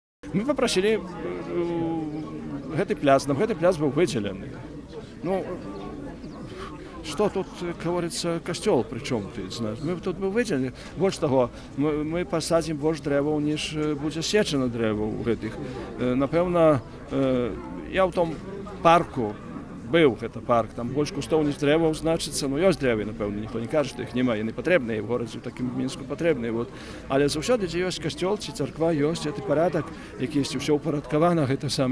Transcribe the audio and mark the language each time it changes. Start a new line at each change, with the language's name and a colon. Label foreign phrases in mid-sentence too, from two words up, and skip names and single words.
Belarusian: Мы попросілі гэты пляц, нам гэты пляц быў выдзелены. Ну,
Russian: что тут, как говорится, костёл, причем ты знаешь. Мы тут бы выделили. Больше того, мы посадим больше
Belarusian: дрэваў, ніж будзе сечана дрэваў гэтых. Напэўна, я ў том парку быў, гэта парк, там больш кустоў, ніж дрэваў, значыцца, ну ёсць дрэвы, напэўна, ніхто не кажа, што іх няма, яны патрэбныя, в горадзе, ў такім Мінску патрэбныя.
Russian: Вот.
Belarusian: Але заўсёды, дзе ёсць касцёл ці царква, ёсць гэты парадак, якісьці ўсё ўпарадкавана, гэта самае.